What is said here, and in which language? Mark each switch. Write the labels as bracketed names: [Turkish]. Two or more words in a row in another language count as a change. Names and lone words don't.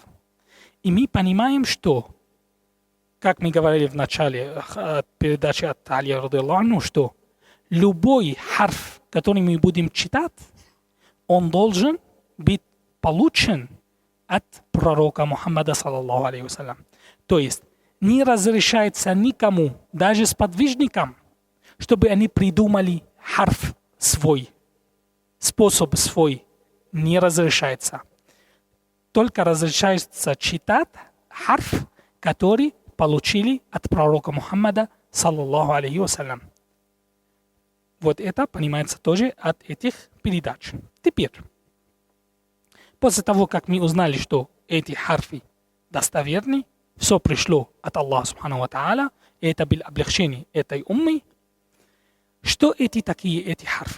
[Russian] И мы понимаем, что, как мы говорили в начале передачи от Али [Arabic] رضي الله عنه, [Russian] что любой харф, который мы будем читать, он должен быть получен от пророка Мухаммада [Arabic] صلى الله عليه وسلم. [Russian] То есть не разрешается никому, даже сподвижникам, чтобы они придумали харф свой, способ свой, не разрешается. Только разрешается читать харф, который получили от пророка Мухаммада [Arabic] صلى الله عليه وسلم. [Russian] Вот это понимается тоже от этих передач. Теперь, после того, как мы узнали, что эти харфы достоверны, все пришло от Аллаха [Arabic] سبحانه وتعالى, [Russian] и это было облегчение этой уммы, что эти такие, эти харфы?